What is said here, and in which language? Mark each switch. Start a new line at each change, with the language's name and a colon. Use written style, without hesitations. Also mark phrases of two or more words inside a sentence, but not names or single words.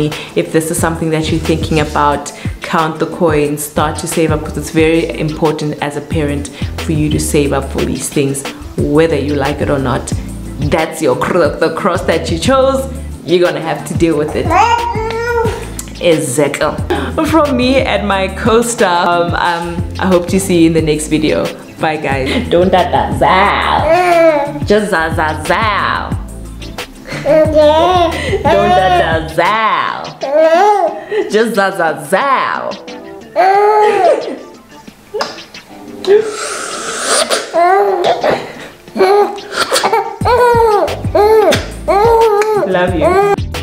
English: If this is something that you're thinking about, count the coins, start to save up, because it's very important as a parent for you to save up for these things, whether you like it or not. That's the cross that you chose. You're gonna have to deal with it. Exactly. From me and my co-star, I hope to see you in the next video. Bye guys. Don't da-da-zow. Just za-za-zow. Don't da-da-zow. Just za-za-zow. Love you.